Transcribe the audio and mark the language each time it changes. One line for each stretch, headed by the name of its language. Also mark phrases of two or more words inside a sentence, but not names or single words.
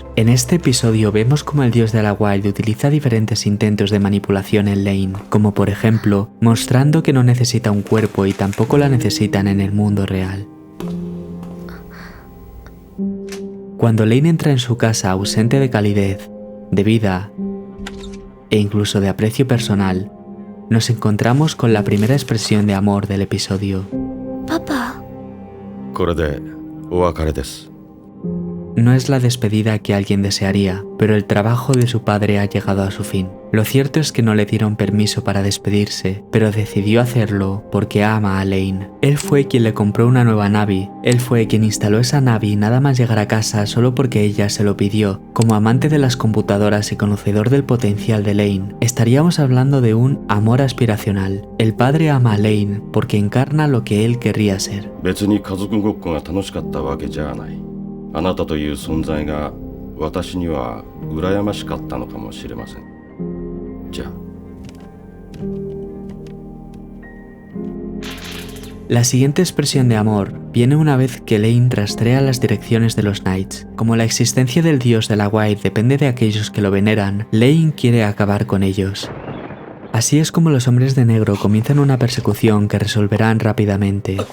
Spanish: En este episodio vemos cómo el dios de la White utiliza diferentes intentos de manipulación en Lane, como por ejemplo, mostrando que no necesita un cuerpo y tampoco la necesitan en el mundo real. Cuando Lane entra en su casa ausente de calidez, de vida e incluso de aprecio personal, nos encontramos con la primera expresión de amor del episodio. Papá.
Japanese: これでお別れです。
Spanish: No es la despedida que alguien desearía, pero el trabajo de su padre ha llegado a su fin. Lo cierto es que no le dieron permiso para despedirse, pero decidió hacerlo porque ama a Lane. Él fue quien le compró una nueva Navi, él fue quien instaló esa Navi nada más llegar a casa solo porque ella se lo pidió. Como amante de las computadoras y conocedor del potencial de Lane, estaríamos hablando de un amor aspiracional. El padre ama a Lane porque encarna lo que él querría ser.
Japanese: 別に家族ごっこが楽しかったわけじゃない。あなたという存在が私には羨ましかったのかもしれません。じゃあ。
Spanish: La siguiente expresión de amor viene una vez que Lane rastrea las direcciones de los Knights. Como la existencia del dios de la White depende de aquellos que lo veneran, Lane quiere acabar con ellos. Así es como los hombres de negro comienzan una persecución que resolverán rápidamente.